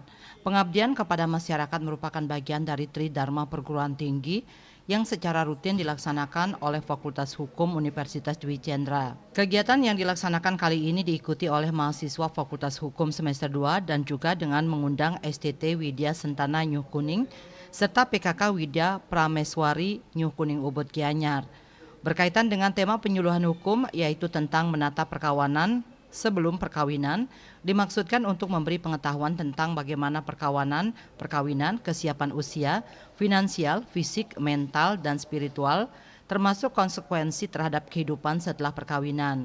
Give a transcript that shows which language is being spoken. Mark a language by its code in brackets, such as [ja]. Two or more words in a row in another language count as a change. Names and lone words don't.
[id] Pengabdian kepada masyarakat merupakan bagian dari Tridharma Perguruan Tinggi yang secara rutin dilaksanakan oleh Fakultas Hukum Universitas Dwi Jendra. Kegiatan yang dilaksanakan kali ini diikuti oleh mahasiswa Fakultas Hukum semester 2 dan juga dengan mengundang STT Widya Sentana Nyuh Kuning serta PKK Widya Prameswari Nyuh Kuning Ubud Gianyar. Berkaitan dengan tema penyuluhan hukum yaitu tentang menata perkawanan sebelum perkawinan, dimaksudkan untuk memberi pengetahuan tentang bagaimana perkawinan, kesiapan usia, finansial, fisik, mental, dan spiritual, termasuk konsekuensi terhadap kehidupan setelah perkawinan.